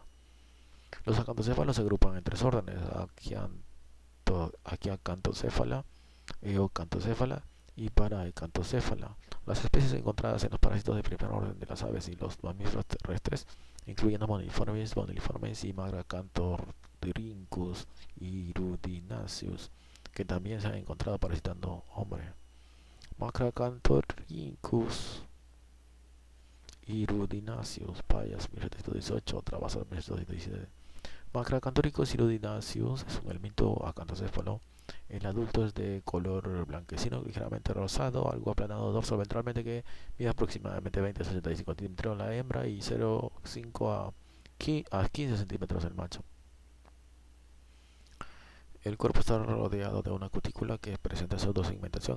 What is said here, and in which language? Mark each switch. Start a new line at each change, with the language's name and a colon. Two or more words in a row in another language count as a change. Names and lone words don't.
Spanish: Los acantocéfalos se agrupan en 3 órdenes: Aquiacantocéfala, Eocantocéfala y Paraecantocéfala. Las especies encontradas en los parásitos de primer orden de las aves y los mamíferos terrestres incluyen a Moniliformes y Macracanthorhynchus irudinaceus, que también se han encontrado parasitando hombre. Macracanthorhynchus hirudinaceus, Payas 1718, Travasas 1717. Macracanthorhynchus hirudinaceus es un elemento acantocéfalo. El adulto es de color blanquecino, ligeramente rosado, algo aplanado dorso-ventralmente, que mide aproximadamente 20 a 65 centímetros la hembra y 0,5 a 15 centímetros el macho. El cuerpo está rodeado de una cutícula que presenta pseudosegmentación.